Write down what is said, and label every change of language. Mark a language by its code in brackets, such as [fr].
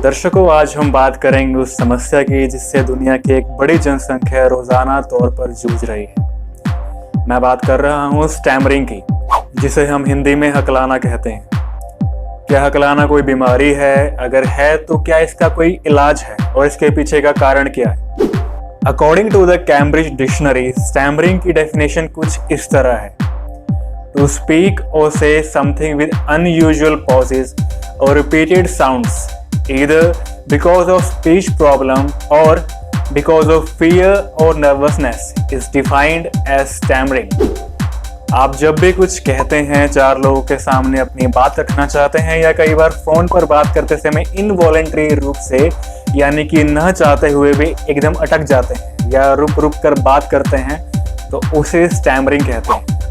[hi] दर्शकों, आज हम बात करेंगे उस समस्या की जिससे दुनिया की एक बड़ी जनसंख्या रोजाना तौर पर जूझ रही है। मैं बात कर रहा हूँ स्टैमरिंग की, जिसे हम हिंदी में हकलाना कहते हैं। क्या हकलाना कोई बीमारी है? अगर है तो क्या इसका कोई इलाज है और इसके पीछे का कारण क्या है? [en] according to the Cambridge dictionary, [hi] stammering की डेफिनेशन कुछ इस तरह है: [en] to speak or say something with unusual pauses or repeated sounds, either because of speech problem or because of fear or nervousness, is defined as stammering. [hi] आप जब भी कुछ कहते हैं, चार लोगों के सामने अपनी बात रखना चाहते हैं या कई बार फोन पर बात करते समय इनवॉलेंट्री रूप से यानी कि न चाहते हुए भी एकदम अटक जाते हैं या रुक रुक कर बात करते हैं, तो उसे स्टैमरिंग कहते हैं।